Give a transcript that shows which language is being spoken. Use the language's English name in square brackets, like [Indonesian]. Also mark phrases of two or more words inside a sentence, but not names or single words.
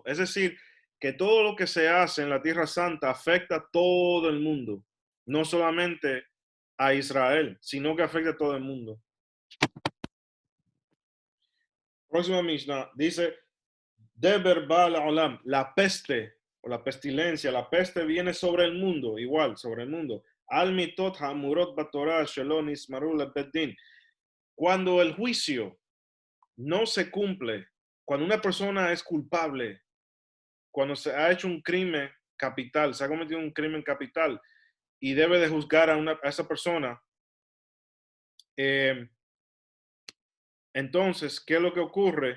[Spanish] Es decir, que todo lo que se hace en la Tierra Santa afecta a todo el mundo, no solamente a Israel, sino que afecta a todo el mundo. Próxima Mishnah dice, [Hebrew] דבר בא לעולם, [Spanish] la peste o la pestilencia, la peste viene sobre el mundo, igual, sobre el mundo. [Hebrew] על מיתות האמורות בתורה שלא נמסרו לבית דין. [Spanish] Cuando el juicio no se cumple, cuando una persona es culpable, cuando se ha hecho un crimen capital, se ha cometido un crimen capital y debe de juzgar a esa persona, eh, entonces, ¿qué es lo que ocurre?